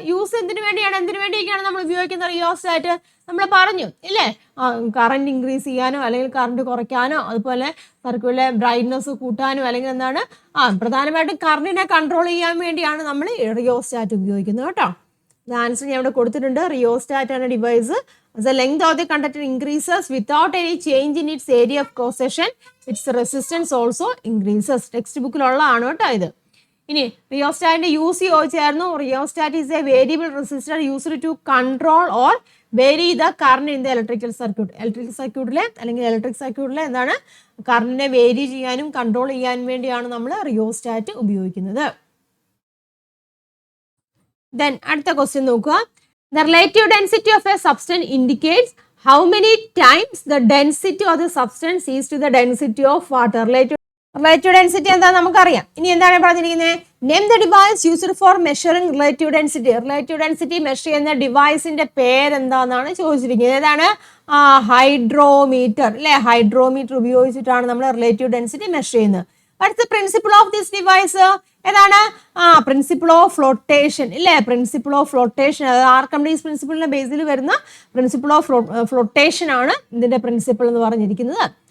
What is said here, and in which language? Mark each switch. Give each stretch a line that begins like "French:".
Malayalam: Use എന്തിനു വേണ്ടിയൊക്കെയാണ് നമ്മൾ ഉപയോഗിക്കുന്ന റിയോസ്റ്റാറ്റ്? നമ്മൾ പറഞ്ഞു ഇല്ലേ. കറണ്ട് ഇൻക്രീസ് ചെയ്യാനോ അല്ലെങ്കിൽ കറണ്ട് കുറയ്ക്കാനോ, അതുപോലെ സർക്യൂട്ടിലെ ബ്രൈറ്റ്നസ് കൂട്ടാനോ, അല്ലെങ്കിൽ എന്താണ് പ്രധാനമായിട്ടും കറണ്ടിനെ കൺട്രോൾ ചെയ്യാൻ വേണ്ടിയാണ് നമ്മൾ റിയോസ്റ്റാറ്റ് ഉപയോഗിക്കുന്നത് കേട്ടോ. ആൻസർ ഞാൻ ഇവിടെ കൊടുത്തിട്ടുണ്ട്. റിയോസ്റ്റാറ്റ് ആണ് device.
English: The length of the conductor increases without any change in its area of cross section. Its resistance also increases.
Malayalam: Text ബുക്കിലുള്ളതാണ് കേട്ടോ ഇത്. ഇനി റിയോസ്റ്റാറ്റിന്റെ യൂസ് ചോദിച്ചായിരുന്നു.
English: rheostat is a variable resistor used to control or vary the current in the electric
Malayalam: സർക്യൂട്ടിലെ എന്താണ് കറണ്ടിനെ vary ചെയ്യാനും control ചെയ്യാനും വേണ്ടിയാണ് നമ്മൾ റിയോസ്റ്റാറ്റ് ഉപയോഗിക്കുന്നത്. ദെൻ അടുത്ത ക്വസ്റ്റ്യൻ നോക്കുക.
English: The relative density of a substance indicates how many times the density of the substance is to the density of water.
Malayalam: Relative density എന്താ നമുക്കറിയാം. ഇനി എന്താണ് പറഞ്ഞിരിക്കുന്നത്?
English: Name the device used for measuring relative density.
Malayalam: Relative density measure ചെയ്യുന്ന ഡിവൈസിന്റെ പേരെന്താണെന്നാണ് ചോദിച്ചിരിക്കുന്നത്. ഏതാണ്? Hydrometer അല്ലെ. ഹൈഡ്രോമീറ്റർ ഉപയോഗിച്ചിട്ടാണ് നമ്മൾ റിലേറ്റീവ് ഡെൻസിറ്റി മെഷർ ചെയ്യുന്നത്.
English: What's the principle of this device?
Malayalam: ഏതാണ്?
English: Principle of flotation ഇല്ലേ.
Malayalam: പ്രിൻസിപ്പിൾ ഓഫ് ഫ്ലോട്ടേഷൻ, അതായത് ആർക്കിമിഡീസ് പ്രിൻസിപ്പിളിന്റെ ബേസിൽ വരുന്ന പ്രിൻസിപ്പിൾ ഓഫ് ഫ്ലോട്ടേഷൻ ആണ് ഇതിന്റെ പ്രിൻസിപ്പിൾ എന്ന് പറഞ്ഞിരിക്കുന്നത്.